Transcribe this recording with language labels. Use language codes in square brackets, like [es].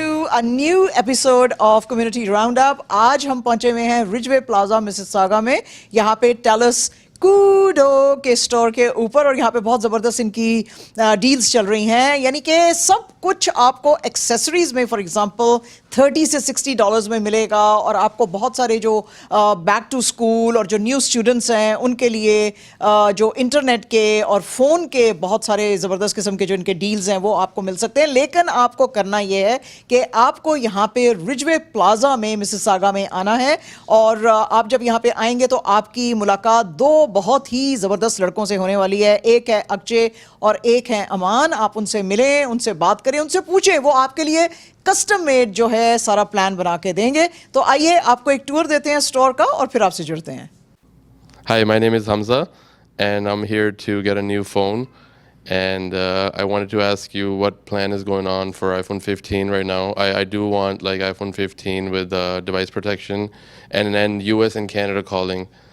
[en] a new episode of Community Roundup. [hi] आज हम पहुंचे हुए हैं रिजवे प्लाजा मिसिसागा में. यहाँ पे टेलस कूडो के स्टोर के ऊपर और यहाँ पे बहुत ज़बरदस्त इनकी डील्स चल रही हैं. यानी कि सब कुछ आपको एक्सेसरीज में फॉर एग्जांपल $30 से $60 में मिलेगा और आपको बहुत सारे जो बैक टू स्कूल और जो न्यू स्टूडेंट्स हैं उनके लिए जो इंटरनेट के और फ़ोन के बहुत सारे ज़बरदस्त किस्म के जो इनके डील्स हैं वो आपको मिल सकते हैं. लेकिन आपको करना ये है कि आपको यहाँ पे रिजवे प्लाजा में मिसिसागा में आना है और आप जब यहाँ पे आएंगे तो आपकी मुलाकात दो बहुत ही ज़बरदस्त लड़कों से होने वाली है. एक है अक्षय और एक है अमान. आप उनसे मिलें, उनसे बात करें, उनसे पूछें, वो आपके लिए कस्टम मेड जो है सारा प्लान बना के देंगे. तो आइए आपको एक टूर देते हैं स्टोर का और फिर आपसे जुड़ते हैं. [en] Hi, my name is Hamza and I'm here to get a new phone and I wanted to ask you what plan is going on for iPhone 15 right now. I do want like iPhone 15 with device protection and then US and Canada calling.